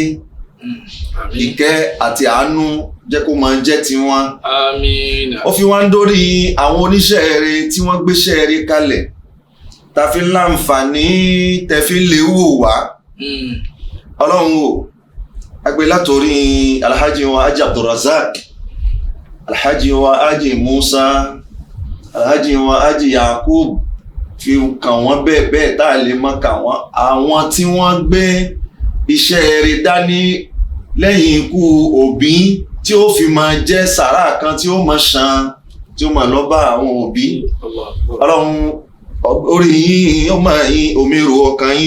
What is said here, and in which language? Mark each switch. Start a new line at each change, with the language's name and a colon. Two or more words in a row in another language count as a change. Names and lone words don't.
Yoruba: Ìkẹ́ àti àánú jẹ́ kó máa jẹ́ tiwọn. Àmín. Ó fi wá ń dórí àwọn oníṣẹ́ rere tí wọ́n gbéṣẹ́ rere kalẹ̀ ta fi láǹfààní tẹ̀fí lè wò wá. Ọlọ́run o, agbé látorí alhaji wa Haji Abdulrazak, alhaji wa Haji Musa, alhaji wa Haji Yakub, fi kàn wọ́n bẹ́ẹ̀ bẹ́ẹ̀ tá a lè mọ́ kà wọ́n. Àwọn tí wọ́n gbé iṣẹ́ rere dání lẹ́yìn ikú òbí tí ó fi máa jẹ́ sàrà kan tí ó máa ṣàn tí ó máa lọ bá àwọn òbí. Ọlọ́run orí yín ó máa yín omero ọkàn yín.